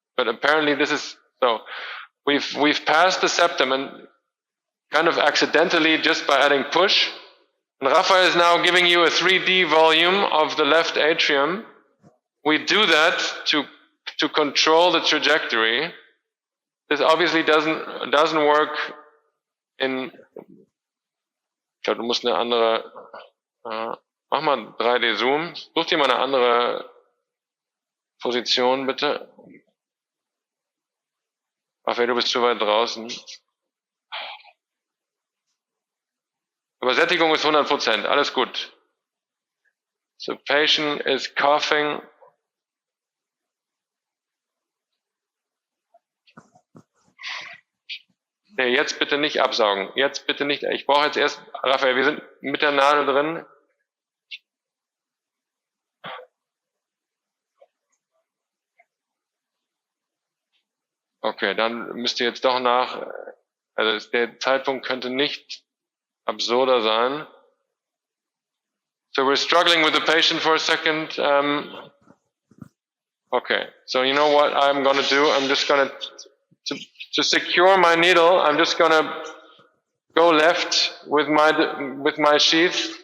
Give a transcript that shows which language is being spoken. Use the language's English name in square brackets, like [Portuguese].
[English] But apparently this is so. We've passed the septum and kind of accidentally just by adding push. And Raphael is now giving you a 3D volume of the left atrium. We do that to control the trajectory. This obviously doesn't work in. [German] Ich glaube, du musst eine andere. Mach mal 3D Zoom. Such dir mal eine andere Position, bitte. Raphael, du bist zu weit draußen. Übersättigung ist 100%, alles gut. [English] So patient is coughing. [German] Nee, jetzt bitte nicht absaugen. Jetzt bitte nicht. Ich brauche jetzt erst, Raphael, wir sind mit der Nadel drin. Okay, dann müsst ihr jetzt doch also der Zeitpunkt könnte nicht absurder sein. [English] So we're struggling with the patient for a second. Okay, so you know what I'm going to do? I'm just going to secure my needle. I'm just going to go left with my sheath.